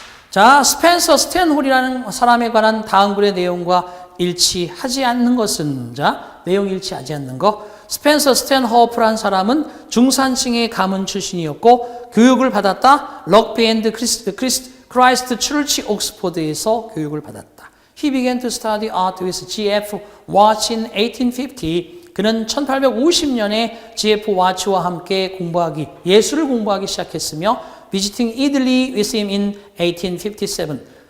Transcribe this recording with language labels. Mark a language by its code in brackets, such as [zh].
[ko] 자, 스펜서 스탠홀이라는 사람에 관한 다음 글의 내용과 일치하지 않는 것은 자, 내용 일치하지 않는 것. 스펜서 스탠호프라는 사람은 중산층의 가문 출신이었고 교육을 받았다. 럭비 앤드 크라이스트 처치 옥스포드에서 교육을 받았다. [en] He began to study art with G.F. Watts in 1850. [ko] 그는 1850년에 G.F. 와츠와 함께 예술을 공부하기 시작했으며 [en] visiting Italy with him in 1853.